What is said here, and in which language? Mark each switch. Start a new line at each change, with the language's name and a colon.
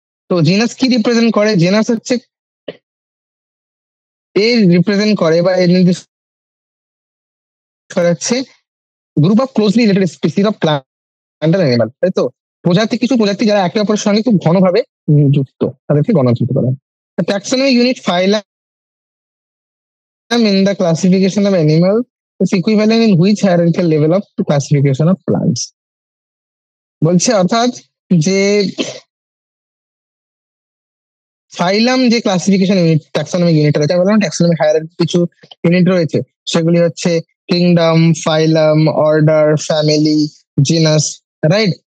Bangla: তো জিনাস কি রিপ্রেজেন্ট করে? জেনাস হচ্ছে এর রিপ্রেজেন্ট করে বা এর নির্দেশ করাচ্ছে
English: group of closely related species of plant and animal,
Bangla: তাই তো, প্রজাতি, কিছু প্রজাতি যারা একে অপরের সঙ্গে খুব ঘনভাবে যুক্ত, তাদেরকে গণযুক্ত করা হয়।
English: Taxonomic unit phylum in the classification of animals is equivalent in which hierarchical level of classification of plants?
Bangla: বলছে অর্থাৎ যে ফাইলাম যে ক্লাসিফিকেশন ইউনিট, ট্যাক্সোনমিক ইউনিট রয়েছে, বললাম ট্যাক্সোনমিক হায়ারার্কি কিছু ইউনিট রয়েছে, সেগুলি হচ্ছে kingdom, ফাইলাম, order, family, genius, right?